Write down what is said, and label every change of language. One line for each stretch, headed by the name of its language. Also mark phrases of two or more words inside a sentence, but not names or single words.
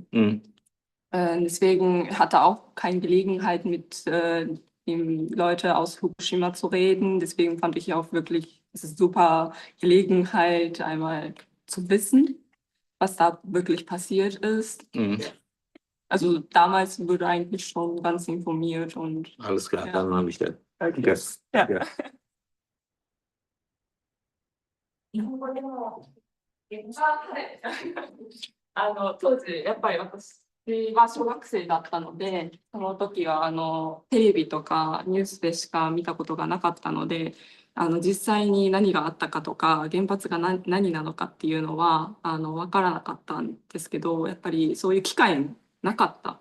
German: Deswegen hatte auch keine Gelegenheit, mit den Leuten aus Fukushima zu reden. Deswegen fand ich auch wirklich, es ist super Gelegenheit, einmal zu wissen, was da wirklich passiert ist. Also damals wurde eigentlich schon ganz informiert und. Alles klar, dann habe ich das. Okay. Das ja. Ja.
Japanese: 日本語でも当時やっぱり私は小学生だったので、その時はテレビとかニュースでしか見たことがなかったので、実際に何があったかとか原発が何なのかっていうのは分からなかったんですけど、やっぱりそういう機会もなかった。